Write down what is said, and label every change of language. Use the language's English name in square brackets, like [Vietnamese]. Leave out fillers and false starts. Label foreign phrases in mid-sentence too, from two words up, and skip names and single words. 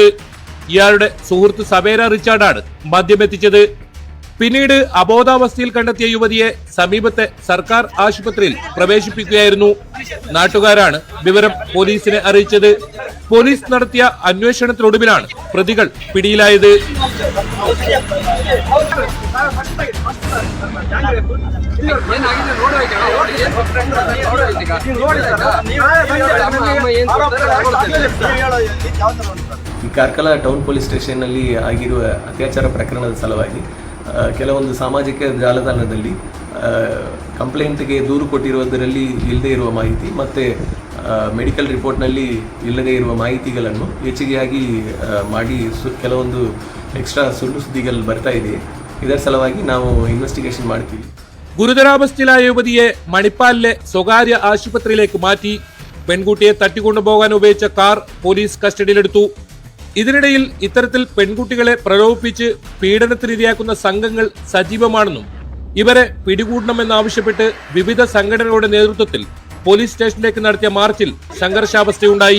[Malayalam] ഇയാളുടെ സുഹൃത്ത് സവേര റിച്ചാർഡാണ് മദ്യമെത്തിച്ചത്. പിന്നീട് അബോധാവസ്ഥയിൽ കണ്ടെത്തിയ യുവതിയെ സമീപത്തെ സർക്കാർ ആശുപത്രിയിൽ പ്രവേശിപ്പിക്കുകയായിരുന്നു. നാട്ടുകാരാണ് വിവരം പോലീസിനെ അറിയിച്ചത്. പോലീസ് നടത്തിയ അന്വേഷണത്തിനൊടുവിലാണ് പ്രതികൾ പിടിയിലായത്. [Kannada] ಈ ಕಾರ್ಕಳ ಟೌನ್ ಪೊಲೀಸ್ ಸ್ಟೇಷನ್ನಲ್ಲಿ ಆಗಿರುವ ಅತ್ಯಾಚಾರ ಪ್ರಕರಣದ ಸಲುವಾಗಿ ಕೆಲವೊಂದು ಸಾಮಾಜಿಕ ಜಾಲತಾಣದಲ್ಲಿ ಕಂಪ್ಲೇಂಟ್ಗೆ ದೂರು ಕೊಟ್ಟಿರುವುದರಲ್ಲಿ ಇಲ್ಲದೇ ಇರುವ ಮಾಹಿತಿ ಮತ್ತು ಮೆಡಿಕಲ್ ರಿಪೋರ್ಟ್ನಲ್ಲಿ ಇಲ್ಲದೇ ಇರುವ ಮಾಹಿತಿಗಳನ್ನು ಹೆಚ್ಚಿಗೆಯಾಗಿ ಮಾಡಿ ಕೆಲವೊಂದು ಎಕ್ಸ್ಟ್ರಾ ಸುಳ್ಳು ಸುದ್ದಿಗಳು ಬರ್ತಾ ಇದೆ. ಇದರ ಸಲುವಾಗಿ ನಾವು ಇನ್ವೆಸ್ಟಿಗೇಷನ್ ಮಾಡ್ತೀವಿ. [Malayalam] ഗുരുതരാവസ്ഥയിലായ യുവതിയെ മണിപ്പാലിലെ സ്വകാര്യ ആശുപത്രിയിലേക്ക് മാറ്റി. പെൺകുട്ടിയെ തട്ടിക്കൊണ്ടുപോകാൻ ഉപയോഗിച്ച കാർ പോലീസ് കസ്റ്റഡിയിലെടുത്തു. ഇതിനിടയിൽ ഇത്തരത്തിൽ പെൺകുട്ടികളെ പ്രലോഭിപ്പിച്ച് പീഡനത്തിനിരയാക്കുന്ന സംഘങ്ങൾ സജീവമാണെന്നും ഇവരെ പിടികൂടണമെന്നാവശ്യപ്പെട്ട് വിവിധ സംഘടനകളുടെ നേതൃത്വത്തിൽ പോലീസ് സ്റ്റേഷനിലേക്ക് നടത്തിയ മാർച്ചിൽ സംഘർഷാവസ്ഥയുണ്ടായി.